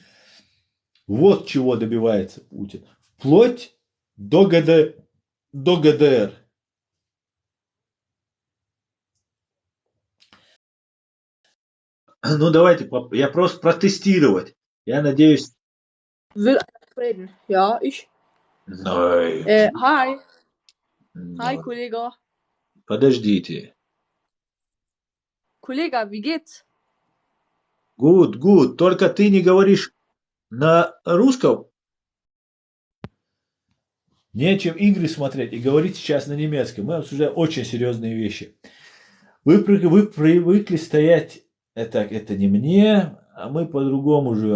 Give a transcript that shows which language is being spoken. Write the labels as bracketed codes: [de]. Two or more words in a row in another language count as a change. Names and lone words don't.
[ru] Вот чего добивается Путин. Вплоть до ГДР. Ну давайте, я просто протестировать. Я надеюсь. [de] Will reden. Ja, ich. Nein. [en] Hi. Hi, [de] Nein. Kollege. [ru] Подождите. [de] Kollege, wie geht's? [en] Good. [ru] Только ты не говоришь на русском. Нечем игры смотреть и говорить сейчас на немецком. Мы обсуждаем очень серьезные вещи. Вы привыкли стоять, это не мне, а мы по-другому живем.